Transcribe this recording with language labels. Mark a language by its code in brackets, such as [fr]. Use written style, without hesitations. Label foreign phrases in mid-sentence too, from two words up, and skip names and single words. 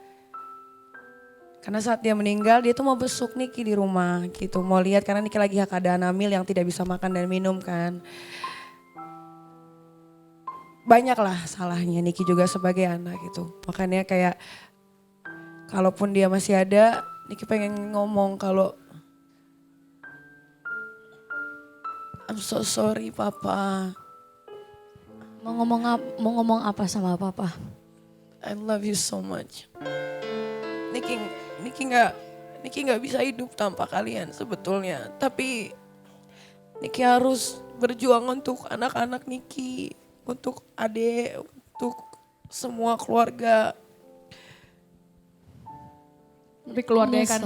[id] Karena saat dia meninggal dia tuh mau besuk Niki di rumah gitu. Mau lihat karena Niki lagi keadaan hamil yang tidak bisa makan dan minum kan. Banyak lah salahnya Niki juga sebagai anak gitu. Makanya kayak kalaupun dia masih ada Niki pengen ngomong kalau [en] I'm so sorry papa. [id] Mau ngomong apa sama papa? [en] I love you so much. [id] Niki nggak bisa hidup tanpa kalian sebetulnya. Tapi Niki harus berjuang untuk anak-anak Niki, untuk Ade, untuk semua keluarga. Tapi keluarga Kak